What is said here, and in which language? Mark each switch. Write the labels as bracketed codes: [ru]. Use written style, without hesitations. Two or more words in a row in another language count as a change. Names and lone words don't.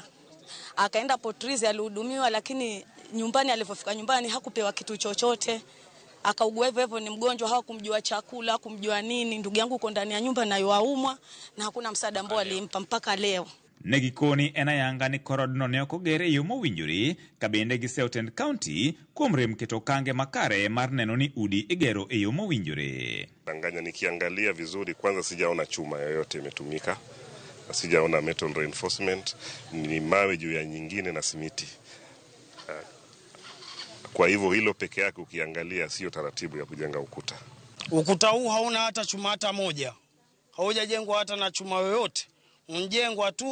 [sw] Akaenda Potrizi alihudumiwa, lakini nyumbani alipofika nyumbani hakupewa kitu chochote. Akaugua hivyo, ni mgonjwa, hawakumjua chakula, hakumjua nini. Ndugu yangu uko ndani ya nyumba na yuaumwa na hakuna msaada ambao alimpa mpaka leo. [luo] Negikoni enayanga ni korodno ne okogere yo mowinjore kabende giseotend county kuom rem keto kange makare mar neno ni udi igero e yo mowinjore. [sw] Tanganya nikiangalia vizuri, kwanza sijaona chuma yoyote imetumika, sijaona [en] metal reinforcement, [sw] ni mawe juu ya nyingine na simiti. Kwa hivyo hilo peke yake ukiangalia sio taratibu ya kujenga ukuta. Ukuta huu hauna hata chuma hata moja, haujajengwa hata na chuma yoyote, mjengwa tu.